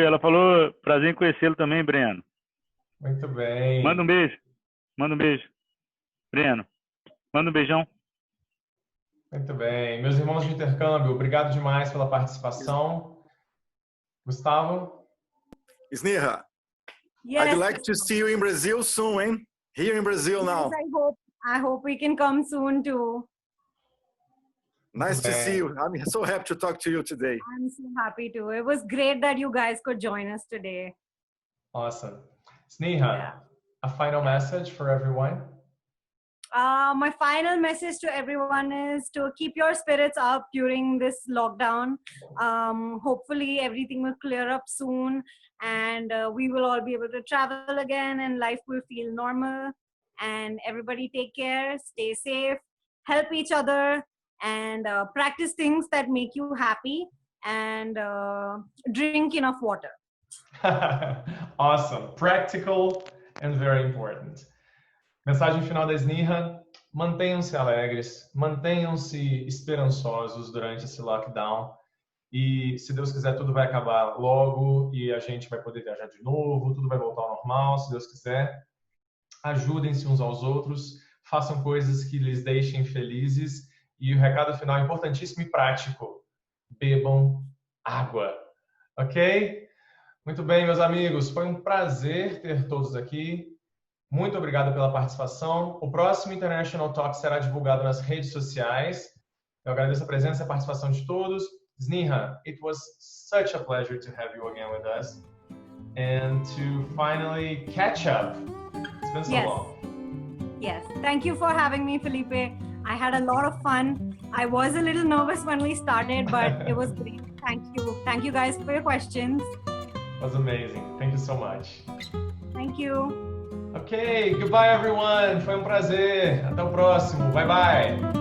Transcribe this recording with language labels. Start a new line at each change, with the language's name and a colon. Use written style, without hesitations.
Portuguese: Ela falou, prazer em conhecê-lo também, Breno. Muito bem. Manda um beijo. Manda um beijo. Breno, manda um beijão. Muito bem. Meus irmãos de intercâmbio, obrigado demais pela participação. Gustavo? Sneha,
English: Yes. I'd like to see you in Brazil soon, hein? Here in Brazil now. I hope we can come soon too. Nice to see you. I'm so happy to talk to you today. I'm so happy to. It was great that you guys could join us today. Awesome. Sneha, a final message for everyone? My final message to everyone is to keep your spirits up during this lockdown. Hopefully everything will clear up soon and we will all be able to travel again and life will feel normal. And everybody take care, stay safe, help each other, and practice things that make you happy, and drink enough water. Awesome. Practical and very important.
Portuguese: Mensagem final da Sneha: mantenham-se alegres, mantenham-se esperançosos durante esse lockdown e, se Deus quiser, tudo vai acabar logo e a gente vai poder viajar de novo, tudo vai voltar ao normal, se Deus quiser. Ajudem-se uns aos outros, façam coisas que lhes deixem felizes e o recado final importantíssimo e prático: bebam água, ok? Muito bem, meus amigos, foi um prazer ter todos aqui. Muito obrigado pela participação. O próximo International Talk será divulgado nas redes sociais. Eu agradeço a presença e a participação de todos.
English: Sneha, it was such a pleasure to have you again with us and to finally catch up. It's been so long. Yes, thank you for having me, Felipe. I had a lot of fun. I was a little nervous when we started, but it was great. Thank you. Thank you guys for your questions. It was amazing. Thank you so much. Thank you. Ok, goodbye everyone.
Portuguese: Foi um prazer. Até o próximo.
English: Bye bye.